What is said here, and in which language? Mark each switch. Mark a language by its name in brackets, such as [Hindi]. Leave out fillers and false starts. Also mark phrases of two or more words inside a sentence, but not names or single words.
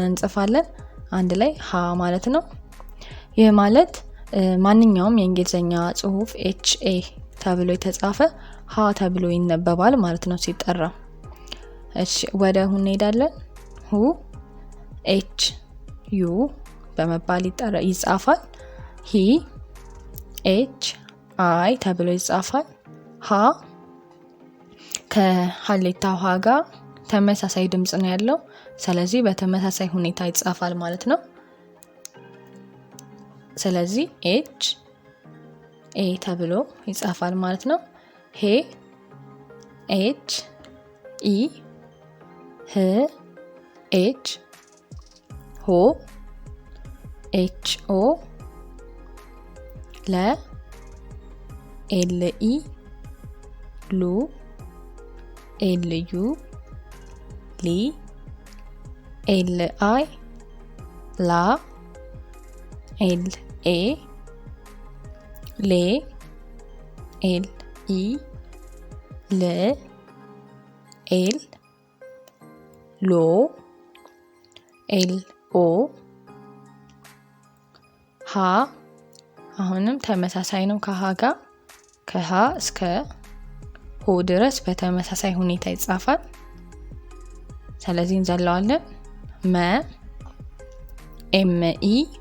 [Amharic] እንጽፋለን። አንድ ላይ ሀ ማለት ነው። ይህ ማለት ማንኛውም የእንግሊዘኛ ጽሁፍ [English] H A [Amharic] ተብሎ የተጻፈ ሀ ተብሎ ይነበባል ማለት ነው ሲጠራ። እሺ ወደ ሁ እንሄዳለን። ሁ [English] H U [Amharic] በመባል ይጻፋል። ሂ [English] H I [Amharic] ተብሎ ይጻፋል። ሀ ከሀሌታ ውሃ ጋር ተመሳሳይ ድምጽ ነው ያለው። ስለዚህ በተመሳሳይ ሁኔታ ይጻፋል ማለት ነው። ስለዚህ [English] H A [Amharic] ተብሎ ይጻፋል ማለት ነው። ሄ [English] H E [Amharic] ህ ኤች ሆ [English] H O ለ L E ሉ L U ሊ L I ላ L A ሌ L E ል [Amharic] ኤል ሎ [English] L O [Amharic] ሀ አሁንም ተመሳሳይ ነው ከሀ ጋር። ከሀ እስከ ሆ ድረስ በተመሳሳይ ሁኔታ ይጻፋል። ስለዚህ እንዘለዋለን። መ [English] M E